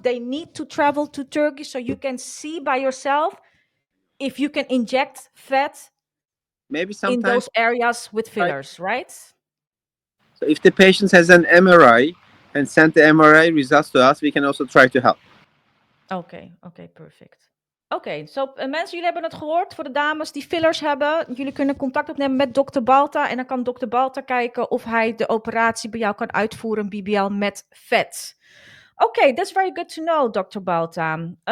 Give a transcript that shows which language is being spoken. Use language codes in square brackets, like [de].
[en] They need to travel to Turkey so you can see by yourself if you can inject fat maybe in sometimes those areas with try. fillers, right? So if the patient has an MRI and send the MRI results to us, we can also try to help. [nl] Oké, perfect. Oké, mensen, jullie hebben het gehoord. Voor de dames die fillers hebben, jullie kunnen contact opnemen met dokter Balta. En dan kan dokter Balta kijken of hij de operatie bij jou kan uitvoeren, BBL met vet. [en] Oké, that's very good to know, dokter Balta.